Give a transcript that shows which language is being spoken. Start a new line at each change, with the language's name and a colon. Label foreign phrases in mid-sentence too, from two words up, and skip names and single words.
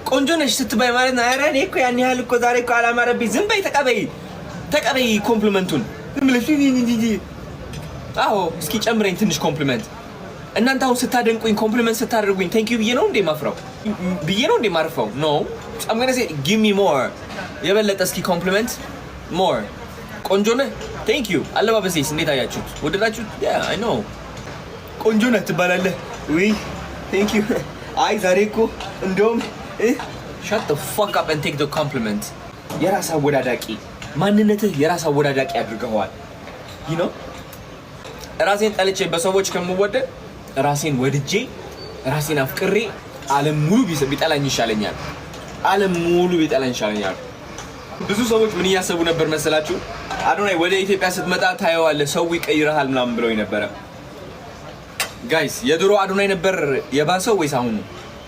Amharic: ቆንጆ ነሽ ስትባይ ማለት ነው። ኧረ እኔ እኮ ያን ያህል እኮ ዛሬ እኮ አላማረብኝ። ዝም በይ ተቀበይ ኮምፕሊመንቱን። ዝም ብለሽ አዎ እስኪ ጨምረኝ ትንሽ ኮምፕሊመንት። እናንተ አሁን ስታደንቁኝ ኮምፕሊመንት ስታደርጉኝ
English: thank you
Amharic: ብዬ ነው እንዴ ማፍራው? ብዬ ነው እንዴ ማርፈው? ኖ
English: I'm gonna say give me more።
Amharic: የበለጠ እስኪ ኮምፕሊመንት more። ቆንጆ ነህ
English: thank you።
Amharic: አለባበሴስ እንዴት አያችሁት? ወደዳችሁት?
English: yeah I know
Amharic: ቆንጆ ነህ ትባላለህ ወይ?
English: thank you።
Amharic: አይ ዛሬ እኮ እንደውም
English: shut the fuck up and take the compliment።
Amharic: የራስ አወዳዳቂ ማንነትህ የራስ አወዳዳቂ አድርገዋል።
English: you know
Amharic: ራሴን ጠልቼ በሰዎች ከምወደድ ራሴን ወድጄ ራሴን አፍቅሬ ዓለም ሙሉ ቢጠላኝ ይሻለኛል። ዓለም ሙሉ ቢጠላኝ ይሻለኛል። ብዙ ሰዎች ምን እያሰቡ ነበር መሰላችሁ? አዶናይ ወደ ኢትዮጵያ ስትመጣ ታየዋለህ ሰው ይቀይራል ምናምን ብለውኝ ነበረ። ጋይስ የድሮ አዶናይ ነበር የባሰው ወይስ አሁኑ?